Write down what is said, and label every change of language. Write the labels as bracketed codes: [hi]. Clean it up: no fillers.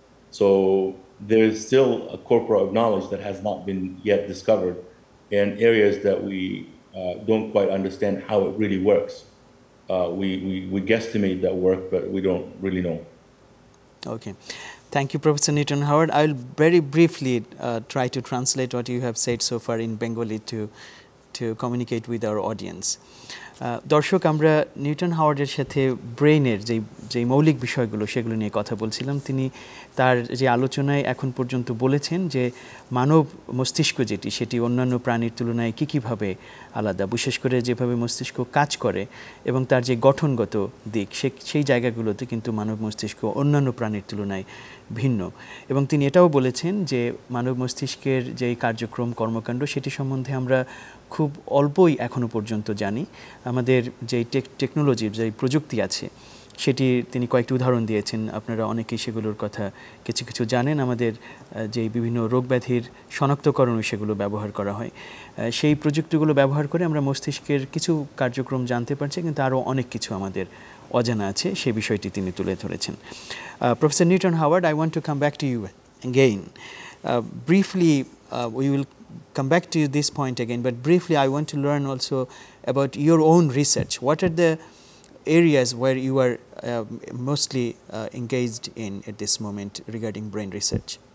[en] So there's still a corpora of knowledge that has not been yet discovered, and areas that we don't quite understand how it really works. We guesstimate that work, but we don't really know. Okay. Thank you, Professor Newton Howard. I will very briefly try to translate what you have said so far in Bengali to communicate with our audience. [bn] দর্শক, আমরা Newton হাওয়ার্ডের সাথে ব্রেইনের যে মৌলিক বিষয়গুলো সেগুলো নিয়ে কথা বলছিলাম। তিনি তার যে আলোচনায় এখন পর্যন্ত বলেছেন যে মানব মস্তিষ্ক সেটি অন্যান্য প্রাণীর তুলনায় কীভাবে আলাদা, বিশেষ করে যেভাবে মস্তিষ্ক কাজ করে এবং তার যে গঠনগত দিক সেই জায়গাগুলোতে কিন্তু মানব মস্তিষ্ক অন্যান্য প্রাণীর তুলনায় ভিন্ন। এবং তিনি এটাও বলেছেন যে মানব মস্তিষ্কের যে কার্যক্রম কর্মকাণ্ড সেটি সম্বন্ধে আমরা খুব অল্পই এখনো পর্যন্ত জানি। আমাদের যে টেকনোলজির যে প্রযুক্তি আছে সেটি তিনি কয়েকটি উদাহরণ দিয়েছেন, আপনারা অনেকেই সেগুলোর কথা কিছু জানেন। আমাদের যে বিভিন্ন রোগ ব্যাধির শনাক্তকরণও সেগুলো ব্যবহার করা হয়। সেই প্রযুক্তিগুলো ব্যবহার করে আমরা মস্তিষ্কের কিছু কার্যক্রম জানতে পারছি, কিন্তু আরও অনেক কিছু আমাদের অজানা আছে, সেই বিষয়টি তিনি তুলে ধরেছেন। [en] Professor Newton Howard, I want to come back to you again. Briefly, we will come back to this point again, but briefly I want to learn also about your own research. What are the areas where you are mostly engaged in at this moment regarding brain research?